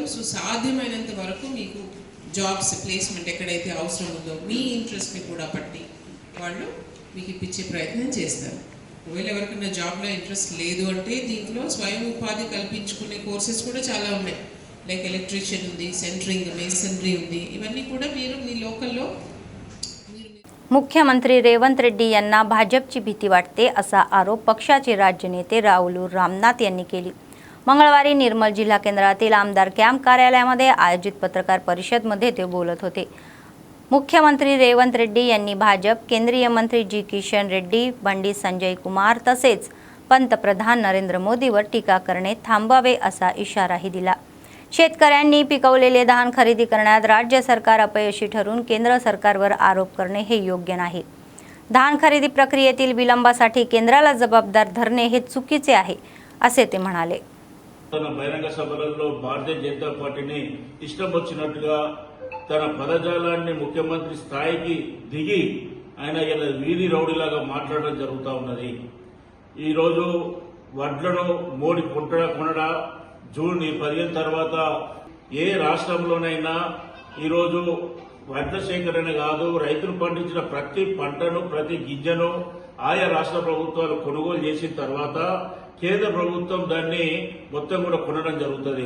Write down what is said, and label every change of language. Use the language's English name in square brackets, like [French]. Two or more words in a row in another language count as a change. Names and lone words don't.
[Telugu] సో సాధ్యమైనంత వరకు మీకు [English] jobs placement [Telugu] ఎక్కడైతే అవసరం ఉందో మీ ఇంట్రెస్ట్ని కూడా పట్టి వాళ్ళు మీకు ఇప్పించే ప్రయత్నం చేస్తారు. ఒకవేళ ఎవరికైనా జాబ్లో ఇంట్రెస్ట్ లేదు అంటే దీంట్లో స్వయం ఉపాధి కల్పించుకునే కోర్సెస్ కూడా చాలా ఉన్నాయి. [English] like electrician [Telugu] ఉంది, సెంటరింగ్, మేసనరీ ఉంది. इवన్నీ కూడా మీరు మీ लोकलలో [Marathi] मुख्यमंत्री रेवंत रेड्डी यांना भाजपची भीती वाटते असा आरोप पक्षाचे राज्य नेते राहुल रामनाथ यांनी केली. मंगळवारी निर्मल जिल्हा केंद्रातील आमदार कॅम्प कार्यालयामध्ये आयोजित पत्रकार परिषदेमध्ये ते बोलत होते. मुख्यमंत्री रेवंत रेड्डी यांनी भाजप केंद्रीय मंत्री जी किशन रेड्डी, बंडी संजय कुमार तसेच पंतप्रधान नरेंद्र मोदीवर टीका करणे थांबवावे असा इशाराही दिला. शेतकऱ्यांनी पिकवलेले धान खरेदी करण्यात राज्य सरकार अपयशी ठरून केंद्र सरकारवर आरोप करणे हे योग्य नाही. धान खरेदी प्रक्रियेतील विलंबासाठी केंद्राला जबाबदार धरणे हे चुकीचे आहे असे ते म्हणाले. [Telugu] తన బహిరంగ సభలలో భారతీయ జనతా పార్టీని ఇష్టం వచ్చినట్టుగా తన పదజాలాన్ని ముఖ్యమంత్రి స్థాయికి దిగి ఆయన ఇలా వీధి రౌడీలాగా మాట్లాడడం జరుగుతూ ఉన్నది. ఈరోజు వడ్లను మోడీ కొనడా జూన్ 15 తర్వాత ఏ రాష్ట్రంలోనైనా ఈరోజు వడ్ల సేకరణ కాదు, రైతులు పండించిన ప్రతి పంటను ప్రతి గింజను ఆయా రాష్ట్ర ప్రభుత్వాలు కొనుగోలు చేసిన తర్వాత కేంద్ర ప్రభుత్వం దాన్ని మొత్తం కూడా కొనడం జరుగుతుంది.